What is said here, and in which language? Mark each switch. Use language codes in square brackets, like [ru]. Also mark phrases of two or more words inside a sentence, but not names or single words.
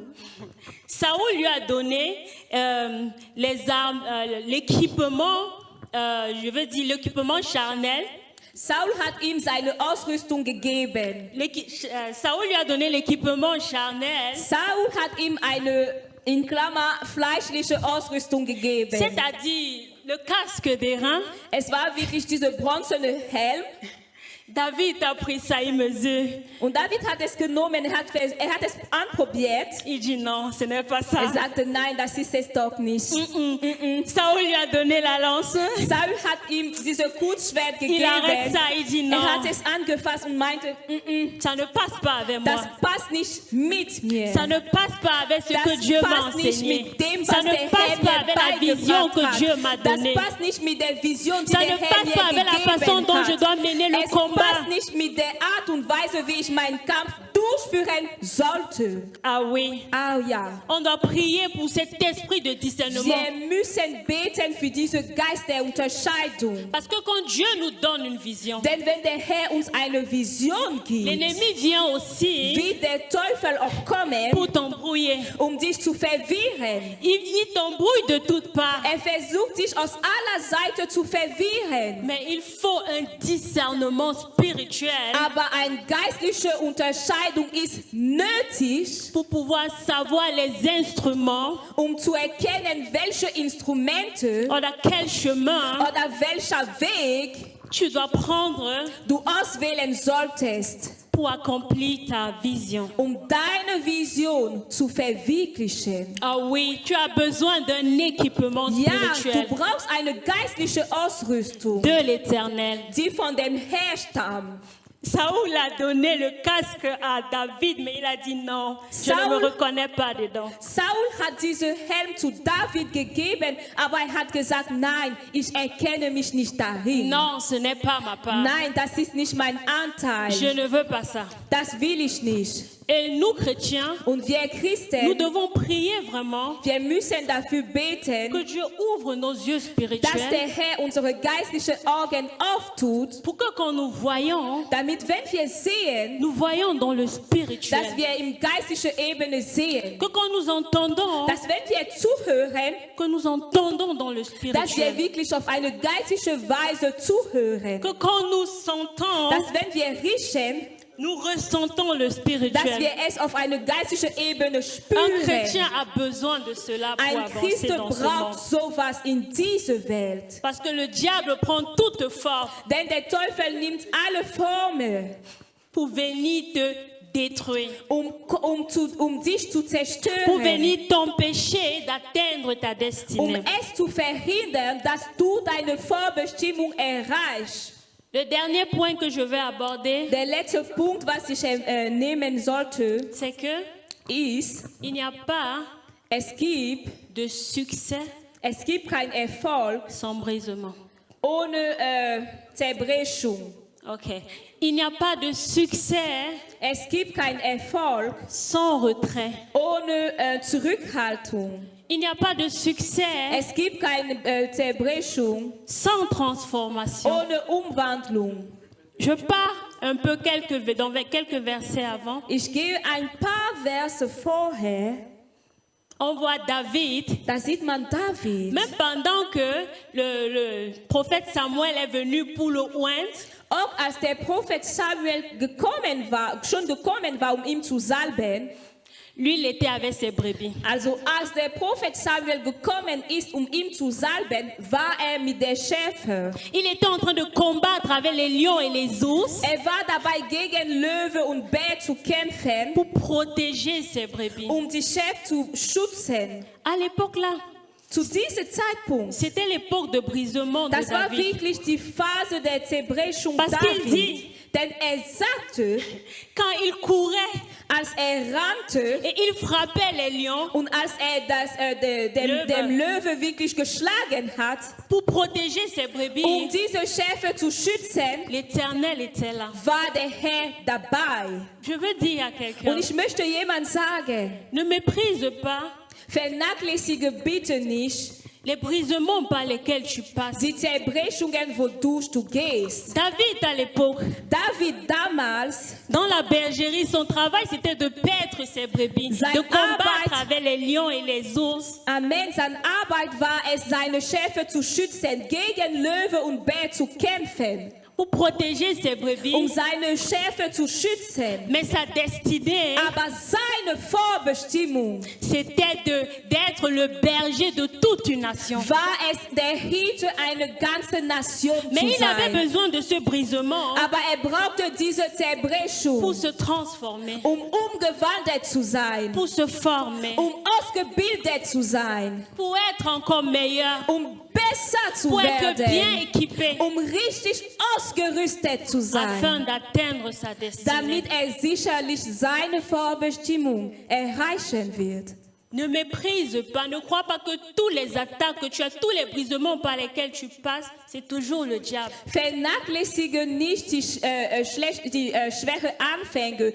[fr] Saoul lui a donné les armes, l'équipement, je veux dire l'équipement charnel. [de] Saul hat ihm seine Ausrüstung gegeben. [fr] Saoul lui a donné l'équipement charnel, [de] Saul hat ihm eine, in Klammer, fleischliche Ausrüstung gegeben. [fr] c'est-à-dire le casque des reins. [de] Es war wirklich dieser bronzene Helm. [fr] David a pris ça, il mesure. [de] Und David hat es genommen, er hat es anprobiert. [fr] Il dit non, ce n'est pas ça. [de] Er sagte, nein, das ist es doch nicht. [fr] Saoul lui a donné la lance. [de] Saul hat ihm dieses Kurzschwert [fr] Il arrête [de] gegeben. [fr] ça, il dit non, [de] Er hat es angefasst und meinte, [fr] ça ne passe pas avec moi. [de] das passt nicht mit mir. [fr] Ça ne passe pas avec ce que [de] Das [fr] Dieu m'a [de] passt nicht [fr] enseigné. [de] mit dem, [fr] Ça [de] was [fr] ne [de] der [fr] passe [de] Herr [fr] pas [de] mir [fr] avec la vision [de] beigebracht [fr] que Dieu m'a [de] hat. Das [fr] donnée. [de] passt nicht mit der Vision, die [fr] Ça [de] der [fr] ne [de] Herr [fr] passe [de] mir [fr] pas avec la façon [de] gegeben [fr] dont je [de] hat. [fr] dois mener le [de] Es [fr] combat. [de] passt nicht mit der Art und Weise, wie ich meinen Kampf durchführen sollte. [fr] Ah oui. [de] Ah ja. [fr] On doit prier pour cet esprit de discernement. [de] Wir müssen beten für diesen Geist der Unterscheidung. [fr] Parce que quand Dieu nous donne une vision, [de] Denn wenn der Herr uns eine Vision gibt, [fr] l'ennemi vient aussi [de] wird der Teufel auch kommen, [fr] pour t'embrouiller. [de] dich zu verwirren. [fr] Il t'embrouille de toutes parts. [de] Er versucht dich aus aller Seite zu verwirren. [fr] Mais il faut un discernement spirituel [de] Aber eine geistliche Unterscheidung ist nötig, [fr] pour pouvoir savoir les instruments [de] zu erkennen, welche Instrumente [fr] oder quel chemin [de] oder welcher Weg [fr] tu dois prendre [de] du auswählen solltest, [fr] pour accomplir ta vision. [de] deine Vision zu verwirklichen. [fr] Ah oui, tu as besoin d'un équipement [de] Ja, [fr] spirituel [de] du brauchst eine geistliche Ausrüstung, [fr] de l'Éternel. [de] die von dem Herr stammt. [fr] Saoul a donné le casque à David, mais il a dit non, je ne [de] Saul- [fr] me reconnais pas dedans. [de] Saul hat diesen Helm zu David gegeben, aber er hat gesagt, nein, ich erkenne mich nicht darin. [fr] Non, ce n'est pas ma part. [de] Nein, das ist nicht mein Anteil. [fr] Je ne veux pas ça. [de] Das will ich nicht. [fr] Et nous, chrétiens, [de] Und wir [fr] nous [de] Christen, [fr] devons prier vraiment [de] wir müssen dafür beten, [fr] que Dieu ouvre nos yeux [de] dass [fr] spirituels [de] der Herr unsere geistlichen Augen auftut, [fr] pour que quand nous voyons, [de] damit wenn wir sehen, [fr] nous voyons dans le [de] dass [fr] spirituel. [de] wir im geistlichen Ebene sehen, [fr] Que quand nous entendons, [de] dass wenn wir zuhören, [fr] que nous entendons dans le [de] dass wir [fr] spirituel. [de] wirklich auf eine geistliche Weise zuhören, [fr] Que quand nous sentons, [de] dass wenn wir riechen, [fr] nous ressentons le [de] dass [fr] spirituel. [de] wir es auf eine geistliche Ebene [fr] Un [de] spüren. [fr] chrétien a besoin de cela pour [de] Ein [fr] avancer [de] Christ [fr] dans ce monde. [de] braucht sowas in dieser Welt. [fr] Parce que le diable prend toute forme [de] Denn der Teufel nimmt alle Formen, [fr] pour venir te détruire, [de] dich zu [fr] pour [de] zerstören, [fr] venir t'empêcher d'atteindre ta destinée. [de] es zu verhindern, dass du deine Vorbestimmung erreichst. [fr] Le dernier point que je vais aborder, [de] Der letzte Punkt, was ich nehmen sollte, [fr] c'est que [de] ist, [fr] il n'y a pas [de] es gibt [fr] de succès [de] keinen Erfolg [fr] sans brisement. [de] ohne Zerbrechung. [fr] Ok. Il n'y a pas de succès [de] Es gibt keinen Erfolg [fr] sans retrait. [de] ohne Zurückhaltung. [fr] Il n'y a pas de succès [de] Es gibt keine Zerbrechung [fr] sans transformation. [de] ohne Umwandlung. [fr] Je pars un peu dans quelques versets avant. [de] Ich gehe ein paar Verse vorher, [fr] On voit David, [de] da sieht man David. [fr] même pendant que le prophète Samuel est venu pour le oindre, [de] Auch als der Prophet Samuel schon gekommen war, ihn zu salben, [fr] lui, il était avec ses brebis. [de] also als der Prophet Samuel gekommen ist, ihn zu salben, war mit der Schäfer. [fr] Il était en train de combattre avec les lions et les ours [de] War dabei gegen Löwe und Bär zu kämpfen, [fr] pour protéger ses brebis. [de] die Schäfer zu schützen. [fr] À l'époque là, [de] Zu diesem Zeitpunkt, [fr] c'était l'époque de brisement de [de] das war [fr] David. [de] wirklich die Phase der Zerbrechung [fr] Parce qu'il [de] Davids. [fr] dit, [de] Denn sagte, [fr] quand il courait [de] als rannte [fr] et il frappait les lions [de] und als dem Löwe wirklich geschlagen hat, [fr] pour protéger ses brebis, [de] diese Schäfer zu schützen, [fr] l'Éternel était là. [de] war der Herr dabei. [fr] Je veux dire à quelqu'un, [de] Und ich möchte jemand sagen, [fr] ne méprise pas [de] vernachlässige bitte nicht [fr] les brisements par lesquels tu passes. [de] die Zerbrechungen, wodurch du gehst. [fr] David, à l'époque, [de] David damals, [fr] dans la bergerie, son travail c'était de paître ses brebis, [de] Sein [fr] de combattre [de] Arbeit- [fr] avec les lions et les ours. [de] Amen, seine Arbeit war es, seine Schäfer zu schützen, gegen Löwe und Bär zu kämpfen, [fr] pour protéger ses brebis. [de] seine Schäfer zu schützen. [fr] Mais sa destinée, [de] Aber seine Vorbestimmung [fr] c'était d'être le berger de toute une nation. [de] war es, der Hirte einer ganzen Nation [fr] Mais [de] zu [fr] il avait [de] sein. [fr] besoin de ce brisement [de] Aber brauchte diese Zerbrechung, [fr] pour se transformer, [de] umgewandelt zu sein, [fr] pour se former, [de] ausgebildet zu sein, [fr] pour être encore meilleur, [de] besser zu [fr] pour être bien [de] werden, [fr] équipé, [de] richtig ausgerüstet zu [fr] afin [de] sein, [fr] d'atteindre sa destinée. [de] damit sicherlich seine Vorbestimmung erreichen wird. [fr] Ne méprise pas, ne crois pas que tous les attaques que tu as, tous les brisements par lesquels tu passes, c'est toujours le diable. [de] Vernachlässige nicht die schwache Anfänge.